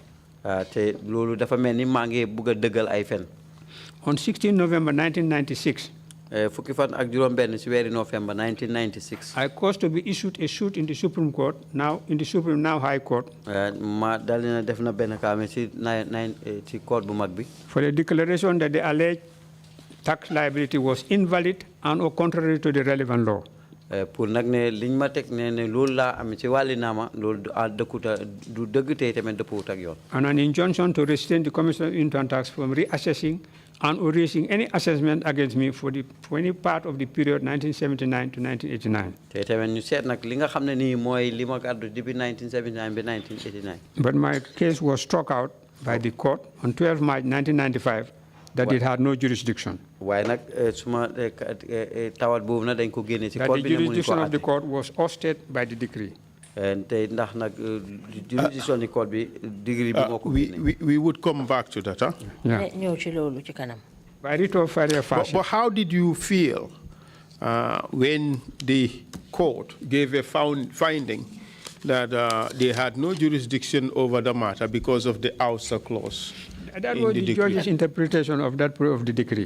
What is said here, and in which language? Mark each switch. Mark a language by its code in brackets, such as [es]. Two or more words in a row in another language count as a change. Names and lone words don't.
[wo] te loolu dafa mel ni maa ngi bugg a dëggal ay fen. [en] On 16 November 1996. [wo] fukki fan ak juróom-benn ci weeri November 1996. [en] I caused to be issued a suit in the Supreme Court, now High Court. [wo] ma dal na def na benn kaame ci ci court bu mag bi. [en] For a declaration that the alleged tax liability was invalid and or contrary to the relevant law. [wo] pour nag ne liñ ma teg ne loolu laa am ci wàlli naama loolu du dëgg tey tamit dëppwut ak yoon. [en] And an injunction to restrain the Commission of Income Tax from reassessing and or raising any assessment against me for any part of the period 1979 to 1989. [wo] te tamit ñu seet nag li nga xam ne nii mooy li ma gàddu depuis 1979 ba 1989. [en] But my case was struck out by the court on 12 March 1995 that it had no jurisdiction. [wo] waaye nag suma tawat boobu nag dañ ko génne ci court bi [en] the jurisdiction of the court was ousted by the decree. [wo] te ndax nag jurisdiction di court bi degree bi moo ko génne. [en] We would come back to that, huh? Yeah. [wo] ñëw ci loolu ci kanam. [en] By writ of fire fashion. But how did you feel when the court gave a finding that they had no jurisdiction over the matter because of the ouster clause? That was the judge's interpretation of that of the decree.